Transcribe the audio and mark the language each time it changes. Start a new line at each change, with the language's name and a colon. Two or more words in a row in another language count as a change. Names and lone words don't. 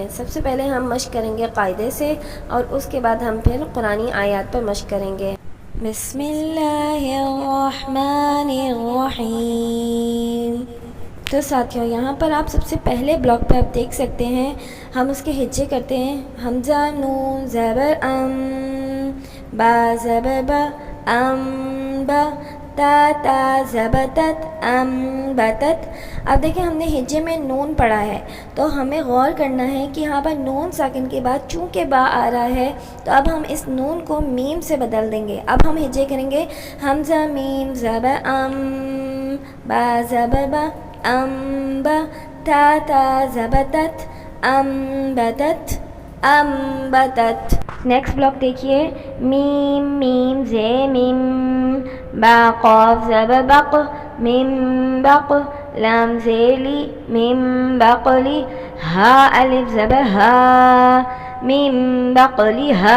Urdu: سب سے پہلے ہم مشق کریں گے قاعدے سے، اور اس کے بعد ہم پھر قرآنی آیات پر مشق کریں گے۔
Arabic: بسم اللہ الرحمن الرحیم۔
Urdu: تو ساتھیوں یہاں پر آپ سب سے پہلے بلاک پہ آپ دیکھ سکتے ہیں ہم اس کے ہجے کرتے ہیں۔ حمزہ نون زبر ام، با زبر با، ام با، تا تا زبتت ام بتت۔ اب دیکھیں ہم نے ہجے میں نون پڑھا ہے، تو ہمیں غور کرنا ہے کہ یہاں پر نون ساکن کے بعد چونکہ با آ رہا ہے تو اب ہم اس نون کو میم سے بدل دیں گے۔ اب ہم ہجے کریں گے حمزہ میم زبر ام، با زبر با، ام با، تا تا زبتت ام بتت، ام بتت۔
English: next block
Urdu: دیکھیے، میم میم زے میم، با قاف زبر بق، میم بق، لام زیلی، میم بقلی، ہا الف زبر ہا، میم بقلی ہا۔